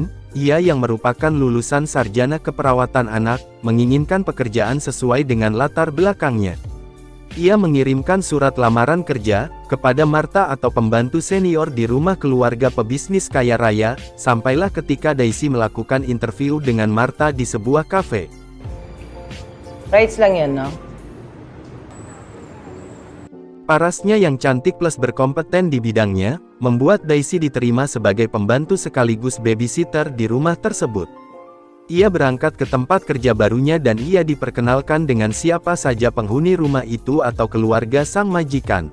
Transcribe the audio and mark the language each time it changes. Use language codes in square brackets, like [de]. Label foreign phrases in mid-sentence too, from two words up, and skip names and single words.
[id] Ia yang merupakan lulusan sarjana keperawatan anak, menginginkan pekerjaan sesuai dengan latar belakangnya. Ia mengirimkan surat lamaran kerja kepada Martha atau pembantu senior di rumah keluarga pebisnis kaya raya. Sampailah ketika Daisy melakukan interview dengan Martha di sebuah kafe. [tl] Rights lang yan, no? [id] Parasnya yang cantik plus berkompeten di bidangnya, membuat Daisy diterima sebagai pembantu sekaligus babysitter di rumah tersebut. Ia berangkat ke tempat kerja barunya dan ia diperkenalkan dengan siapa saja penghuni rumah itu atau keluarga sang majikan.